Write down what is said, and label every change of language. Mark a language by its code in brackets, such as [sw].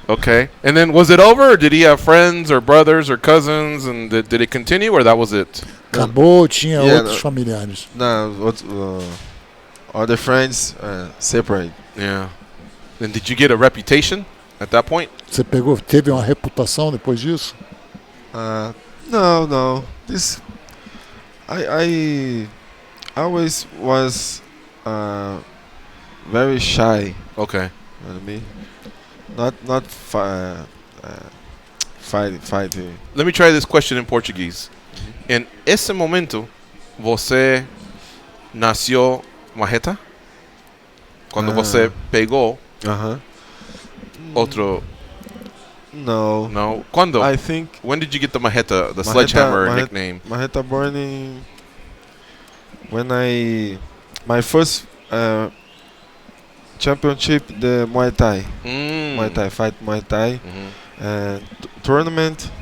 [en] Okay. And then was it over, or did he have friends or brothers or cousins, and did it continue, or that was it? [pt] Acabou, tinha [en] Yeah, [pt] outros familiares. [en] No, what? Other friends separate. Yeah. And did you get a reputation at that point? [pt] Você teve uma reputação depois disso? [en] No. This I always was very shy. Okay. You know what I mean? Not fighting. Let me try this question in Portuguese. [pt] En esse momento, você nasceu marreta? Quando você pegou outro... [en] No. [pt] No. Quando? [en] I think When did you get the marreta, the sledgehammer nickname? Marreta born when my first championship, the Muay Thai. Muay Thai fight, Muay Thai. Tournament.